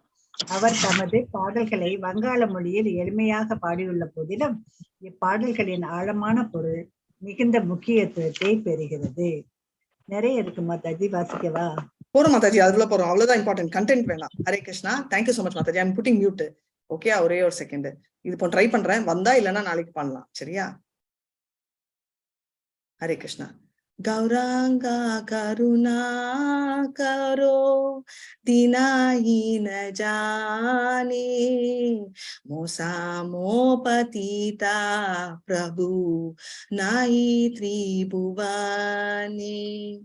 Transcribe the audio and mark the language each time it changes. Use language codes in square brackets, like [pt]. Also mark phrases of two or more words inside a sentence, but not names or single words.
[ta] அவர் தமது பாடல்களை வங்காள மொழியில் எளிமையாக பாடியுள்ள போதிலும் இப்பாடல்களின் ஆழமான பொருள் மிகுந்த முக்கியத்துவத்தை பெறுகிறது. நிறைய இருக்கு மாதாஜி, வாசிக்கவா? போறோம் மாதாஜி, அதுல போறோம். அவ்வளவுதான் இம்பார்ட்டன்ட், கண்டென்ட் வேணாம். [en] ஹரே கிருஷ்ணா. thank you so much மாதாஜி. I am putting mute. Okay, [ta] ஒரே ஒரு [en] செகண்ட். [ta] இது இப்போ ட்ரை பண்றேன். வந்தா இல்லைன்னா நாளைக்கு பண்ணலாம். சரியா? ஹரே கிருஷ்ணா. [bn] গৌরাঙ্গ করুণা করো দীনহী না জনে মোস মো পতিত প্রভু নাহি ত্রিভুবনে.